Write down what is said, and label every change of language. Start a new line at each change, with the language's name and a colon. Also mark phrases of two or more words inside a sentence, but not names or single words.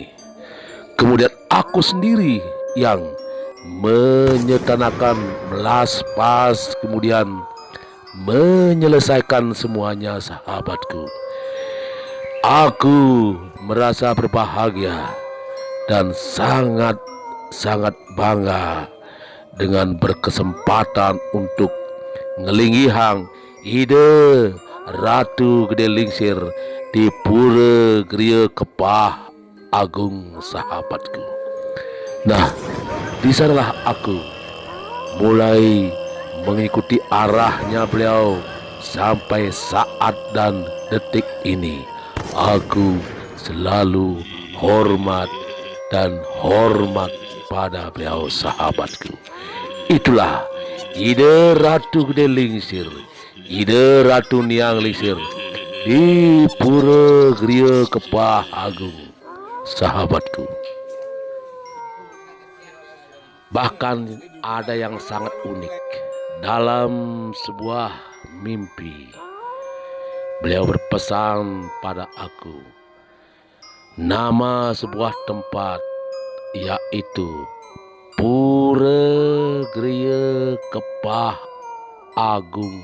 Indonesian: Kemudian aku sendiri yang menyetanakan, melaspas, kemudian menyelesaikan semuanya, sahabatku. Aku merasa berbahagia dan sangat bangga dengan berkesempatan untuk ngelingihang Ida Ratu Gedelingsir di Pura Griya Kepah Agung, sahabatku. Nah, di sanalah aku mulai mengikuti arahnya beliau sampai saat dan detik ini. Aku selalu hormat pada beliau, sahabatku. Itulah Ida Ratu Gedelingsir, Ida Ratu Niang Lingsir di Pura Griya Kepah Agung, sahabatku. Bahkan ada yang sangat unik dalam sebuah mimpi. Beliau berpesan pada aku nama sebuah tempat, yaitu Pura Griya Kepah Agung.